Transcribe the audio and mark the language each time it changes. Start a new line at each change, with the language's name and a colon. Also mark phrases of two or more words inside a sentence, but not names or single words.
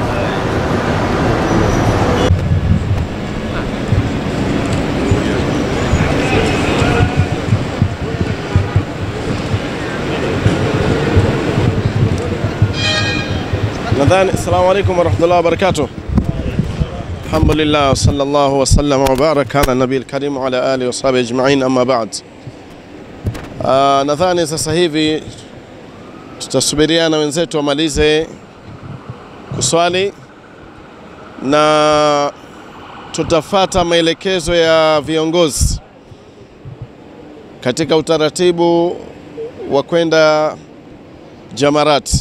Arabic: السلام عليكم ورحمة الله وبركاته. الحمد لله وصلى الله وسلم وبارك على النبي الكريم وعلى آله وصحبه أجمعين أما بعد.
Swahili: Nadhani sasa hivi tutasubiriana wenzetu wamalize kuswali na tutafata maelekezo ya viongozi katika utaratibu wa kwenda Jamarat.